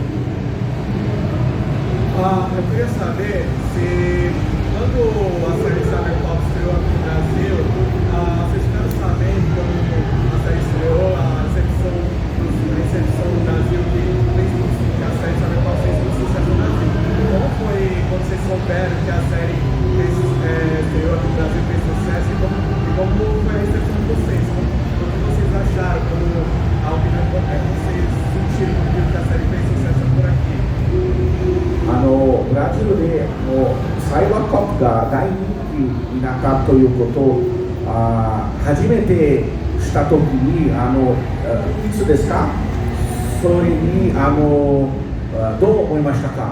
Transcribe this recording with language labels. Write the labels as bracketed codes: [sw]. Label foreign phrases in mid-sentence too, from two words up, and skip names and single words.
[pt] Eu queria saber se quando a série Cyberpunk estreou aqui no Brasil, vocês ficaram sabendo como a série estreou, a recepção do Brasil que a série Cyberpunk fez muito sucesso no Brasil. Como foi quando vocês souberam que a série estreou aqui no Brasil, fez sucesso e como foi a recepção de vocês? O que vocês acharam quando a opinião vocês sentiram que a série fez sucesso por aqui? [ja] ブラジルでサイバーコップが大人気になったということを初めてしたときにいつですか？それにどう思いましたか？